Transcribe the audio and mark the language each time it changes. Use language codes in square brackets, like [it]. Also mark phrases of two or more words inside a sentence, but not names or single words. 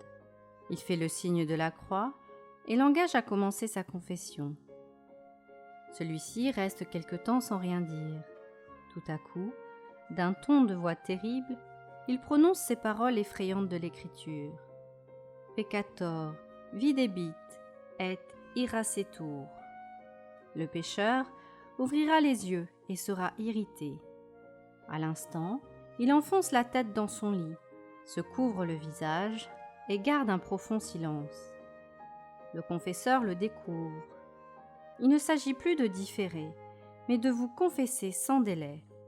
[fr] Il fait le signe de la croix et l'engage à commencer sa confession. Celui-ci reste quelque temps sans rien dire. Tout à coup, d'un ton de voix terrible, il prononce ces paroles effrayantes de l'Écriture. [la] « Peccator, videbit, et irascetur. [fr] » Le pécheur ouvrira les yeux et sera irrité. À l'instant, il enfonce la tête dans son lit, se couvre le visage et garde un profond silence. Le confesseur le découvre. Il ne s'agit plus de différer, mais de vous confesser sans délai.